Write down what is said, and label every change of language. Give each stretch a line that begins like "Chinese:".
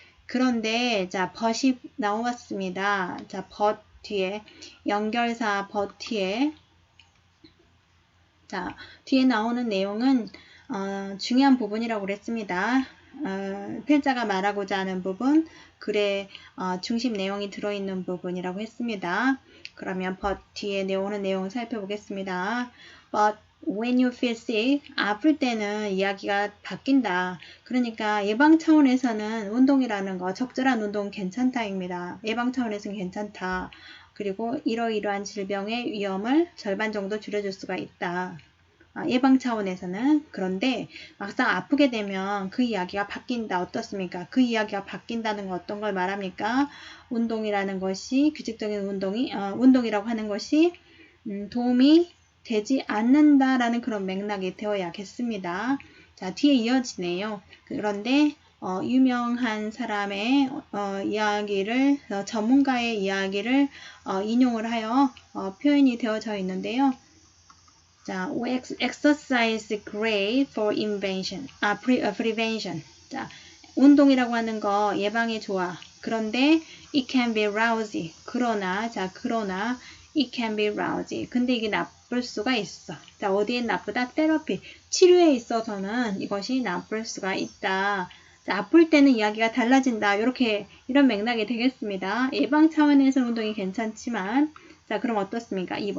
Korean: 그런데 자, but이 나왔습니다. 자, but 뒤에 연결사 but 뒤에 자, 뒤에 나오는 내용은 중요한 부분이라고 그랬습니다. 필자가 말하고자 하는 부분, 글의 중심 내용이 들어있는 부분이라고 했습니다. 그러면 but 뒤에 나오는 내용을 살펴보겠습니다.
English: But when you feel sick,
Korean: 아플 때는 이야기가 바뀐다. 그러니까 예방 차원에서는 운동이라는 거, 적절한 운동 괜찮다입니다. 예방 차원에서는 괜찮다. 그리고 이러이러한 질병의 위험을 절반 정도 줄여줄 수가 있다. 예방 차원에서는. 그런데 막상 아프게 되면 그 이야기가 바뀐다. 어떻습니까? 그 이야기가 바뀐다는 건 어떤 걸 말합니까? 운동이라는 것이 규칙적인 운동이라고 하는 것이 도움이 되지 않는다라는 그런 맥락이 되어야겠습니다. 자, 뒤에 이어지네요. 그런데 유명한 사람의 이야기를 전문가의 이야기를 인용을 하여 표현이 되어져 있는데요.
English: 자, exercise great for prevention.
Korean: 자, 운동이라고 하는 거 예방에 좋아.
English: 그런데 it can be lousy. 그러나 it can be lousy.
Korean: 근데 이게 나쁠 수가 있어. 자, 어디에 나쁘다? 테라피. 치료에 있어서는 이것이 나쁠 수가 있다. 자, 아플 때는 이야기가 달라진다. 이런 맥락이 되겠습니다. 예방 차원에서 운동이 괜찮지만, 자, 그럼 어떻습니까?